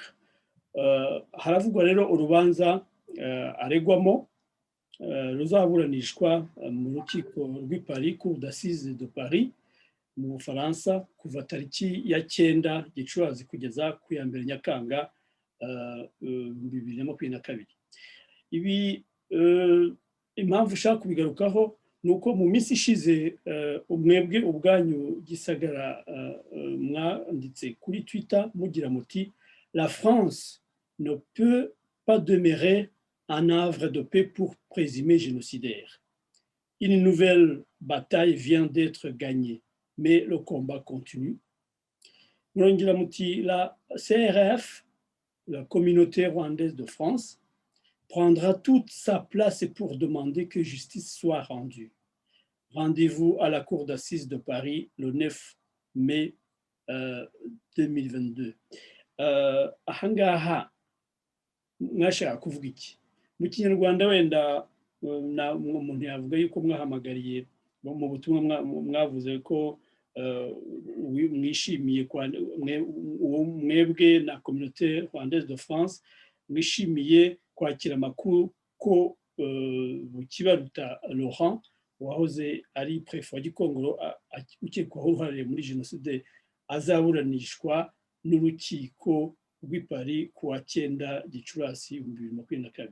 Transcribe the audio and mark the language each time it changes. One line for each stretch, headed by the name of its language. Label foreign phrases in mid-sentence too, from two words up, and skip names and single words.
Kinyarwanda: Haravugwa rero urubanza aregwamo ruzaburanishwa mu rukiko rw'i Paris, Cour d'assises de Paris mu Bufaransa, kuva tariki ya 9 Gicurasi kugeza ku ya 2 Nyakanga 2022. Ibi impamvu ushaka kubigarukaho ni uko mu minsi ishize umwebwe ubwanyu Gisagara mwanditse kuri Twitter mugira muti
French: la France ne peut pas demeurer un havre de paix pour présumés génocidaires. Une nouvelle bataille vient d'être gagnée, mais le combat continue.
Kinyarwanda: Murongera muti
French: la CRF, la communauté rwandaise de France, prendra toute sa place pour demander que justice soit rendue. Rendez-vous à la Cour d'assises de Paris le 9 mai 2022.
Kinyarwanda: Ahangaha mwashaka kuvuga iki? Mu Kinyarwanda wenda umuntu yavuga yuko mwahamagariye mu butumwa mwavuze ko mwishimiye mwebwe na communauté rwandaise de France mwishimiye kwakira amakuru ko Bukibaruta Laurent wahoze ari prefe wa Gikongoro ukekwaho uruhare muri jenoside azaburanishwa n'urukiko rw'i Paris ku wa 9 Gicurasi 2022.